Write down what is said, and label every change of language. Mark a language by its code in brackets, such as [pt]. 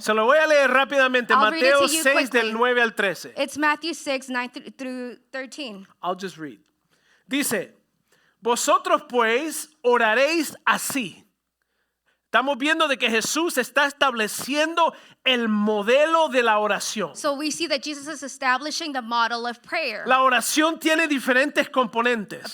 [es] Se lo voy a leer rápidamente, [en] I'll read it [es] Mateo [en] to you 6 quickly. [es] del 9 al 13. [en] It's Matthew 6, 9 through 13. I'll just read. [es] Dice, vosotros pues oraréis así. Estamos viendo de que Jesús está estableciendo el modelo de la oración. [en] So we see that Jesus is establishing the model of prayer. [es] La oración tiene diferentes componentes